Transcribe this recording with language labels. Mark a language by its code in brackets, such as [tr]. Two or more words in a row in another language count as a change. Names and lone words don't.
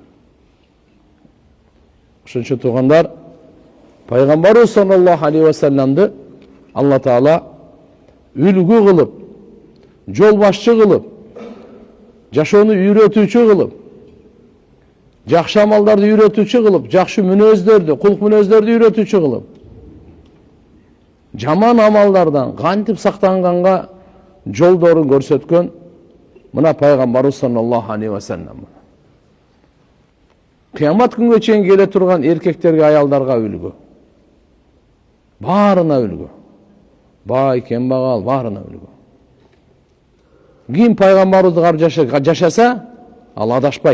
[ky] Ошончо туугандар, пайгамбарыбыз [ar] صلى الله عليه وسلم [ky] Алла Таала үлгү кылып, жол башчы кылып, жашоону үйрөтүүчү кылып, жакшы амалдарды үйрөтүүчү кылып, жакшы мүнөздөрдү, кулк мүнөздөрдү үйрөтүүчү кылып, жаман амалдардан кантип сактанганга жолдорун көрсөткөн мына пайгамбарыбыз [ar] صلى الله عليه وسلم. [ky] Кыямат күнгө чейин келе турган эркектерге, аялдарга үлгү. Баарына үлгү. Бай, кембагал, баарына үлгү. Ким пайгамбарыбызды карап жашаса, ал адашпайт.